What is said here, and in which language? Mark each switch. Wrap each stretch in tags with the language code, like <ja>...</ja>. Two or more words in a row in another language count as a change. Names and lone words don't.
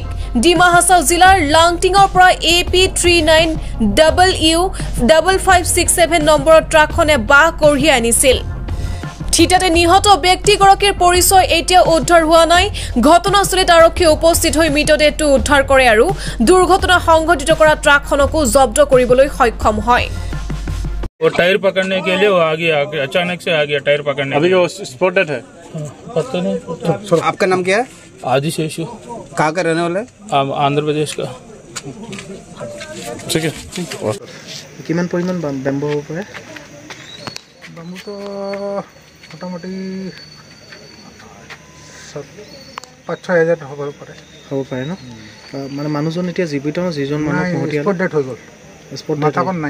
<as>ডিমা হাছাও জিলাৰ লাংটিঙৰ পৰা AP 39WU5567 নম্বৰৰ ট্ৰাকখনে বাহ কঢ়িয়াই আনিছিল। থিতাতে নিহত ব্যক্তিগৰাকীৰ পৰিচয় এতিয়া উদ্ধাৰ হোৱা নাই। ঘটনাস্থলীত আৰক্ষীয়ে উপস্থিত হৈ মৃতদেহটো উদ্ধাৰ কৰে আৰু দুৰ্ঘটনা সংঘটিত কৰা ট্ৰাকখনকো জব্দ কৰিবলৈ সক্ষম হয়।</as> <hi>वो टायर पकड़ने के लिए वो आ गया, अचानक से आ गया टायर पकड़ने। अभी वो स्पॉट डेड है। पता नहीं। आपका नाम क्या है? आदि शेषु। कहाँ का रहने वाला है? आंध्र प्रदेश का। ठीक है।</hi> <as>কিমান পৰিমাণ বেম্বু হ'ব পাৰে? বেম্বুটো মোটামুটি ৫-৬ হাজাৰ হ'ব পাৰে ন? মানে মানুহজন এতিয়া জীৱিত ন? যিজন মানুহ</as> <en>spot death</en> <as>হৈ গ'ল, মাথাখন নাই।</as>